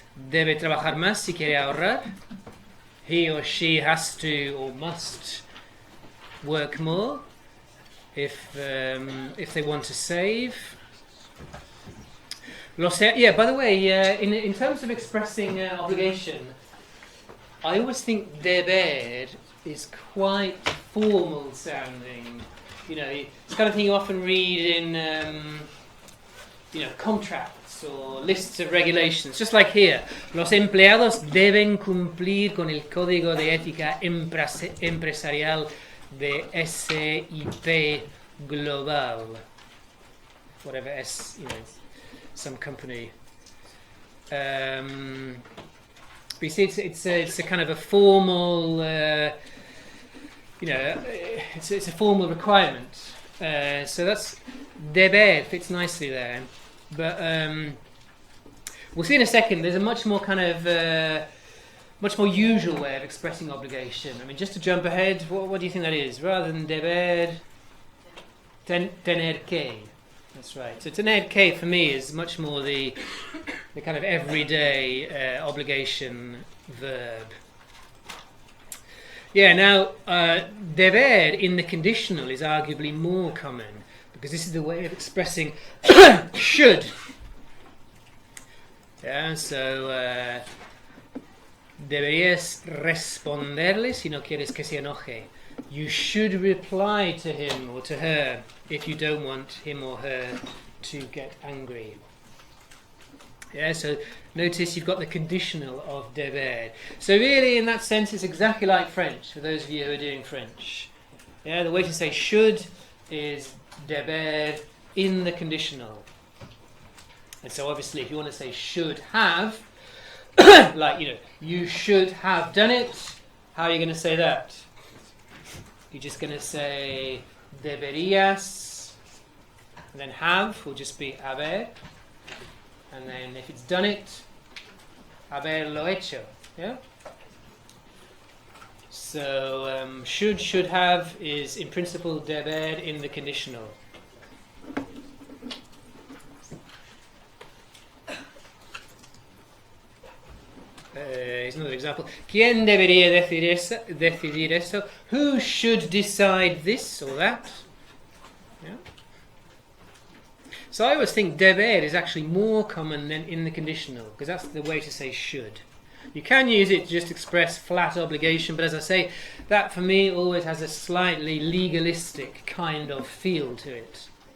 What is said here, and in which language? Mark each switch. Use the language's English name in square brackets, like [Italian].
[Spanish] Debe trabajar más si quiere ahorrar. [English] He or she has to or must work more if they want to save. By the way, in terms of expressing obligation, I always think deber is quite formal sounding. You know, it's the kind of thing you often read in contracts or lists of regulations, just like here. [Spanish] Los empleados deben cumplir con el código de ética empresarial de SIP global. [English] Whatever some company. But you see, it's a kind of a formal, it's a formal requirement. So that's deber fits nicely there. But we'll see in a second. There's a much more kind of much more usual way of expressing obligation. I mean, just to jump ahead, what do you think that is? Rather than deber, tener que. That's right. So tener que for me is much more the kind of everyday obligation verb. Yeah. Now, deber in the conditional is arguably more common, because this is the way of expressing should. Yeah, so [Spanish] deberías responderle si no quieres que se enoje. [English] You should reply to him or to her if you don't want him or her to get angry. Yeah, so notice you've got the conditional of deber. So really, in that sense, it's exactly like French, for those of you who are doing French. Yeah, the way to say should is deber in the conditional. And so obviously if you want to say should have, like, you should have done it, how are you going to say that? You're just going to say deberías, and then have will just be haber, and then if it's done it, haberlo hecho. Yeah? So should have is in principle deber in the conditional. Here's another example. [Spanish] ¿Quién debería decidir eso? [English] Who should decide this or that? Yeah. So I always think deber is actually more common than in the conditional, because that's the way to say should. You can use it to just express flat obligation, but as I say, that for me always has a slightly legalistic kind of feel to it.